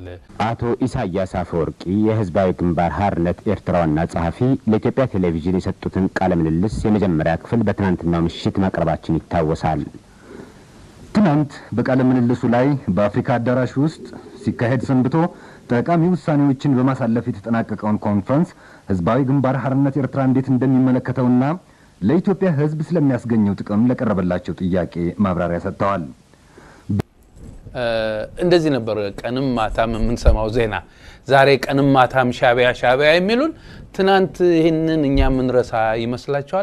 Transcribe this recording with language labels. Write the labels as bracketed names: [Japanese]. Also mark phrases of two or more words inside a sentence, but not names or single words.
[Amharic] አቶ ኢሳያስ አፈወርቂ የህዝባዊ ግንባር ሓርነት ኤርትራ ዋና ጸሐፊ ለኢትዮጵያ ቴሌቪዥን የሰጡትን ቃለ ምልልስ የመጀመሪያ ክፍል በትናንትናው ምሽት ማቅረባችን ይታወሳል። ትናንት በቃለ ምልልሱ ላይ በአፍሪካ አዳራሽ ውስጥ ሲካሄድ ሰንብቶ ጠቃሚ ውሳኔዎችን በማሳለፍ የተጠናቀቀውን ኮንፈረንስ ህዝባዊ ግንባር ሓርነት ኤርትራ እንዴት እንደሚመለከተውና ለኢትዮጵያ ህዝብ ስለሚያስገኘው ጥቅም ለቀረበላቸው ጥያቄ ማብራሪያ ሰጥተዋል። እንደዚህ ነበር ቀንም ማታም የምንሰማው ዜና። ዛሬ ቀንም ማታም ሻቢያ የሚሉን ትናንት ይሄንን እኛ ምን ረሳ ይመስላችኋል?